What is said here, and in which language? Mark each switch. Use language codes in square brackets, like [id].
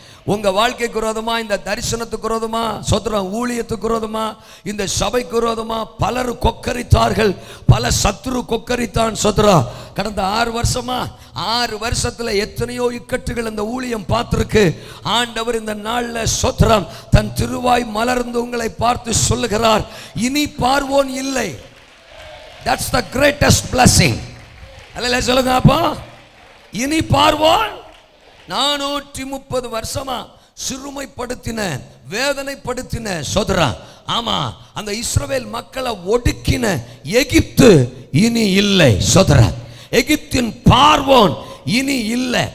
[ta] உங்க வாழ்க்கைக்கு விரோதமா, இந்த தரிசனத்துக்கு விரோதமா, சோதரம் ஊழியத்துக்கு விரோதமா, இந்த சபைக்கு விரோதமா பலர் கொக்கரித்தார்கள், பல சத்துரு கொக்கரித்தான். சோதரம், கடந்த 6 வருஷத்துல எத்தனையோ இக்கட்டுகள் இந்த ஊழியம் பார்த்திருக்கு. ஆண்டவர் இந்த நாள்ல சோதரம் தன் திருவாய் மலர்ந்து உங்களை பார்த்து சொல்லுகிறார், இனி பார்வோன் இல்லை. [en] That's the greatest blessing. [ta] அல்லேலூயா சொல்லுங்க அப்பா. இனி பார்வோன் 430 வருஷமா சிறுமைப்படுத்தின, வேதனைப்படுத்தின சோதரா, ஆமா, அந்த இஸ்ரவேல் மக்களை ஒடுக்கின எகிப்து இனி இல்லை. சோதரா, எகிப்தின் பார்வோன் இனி இல்லை.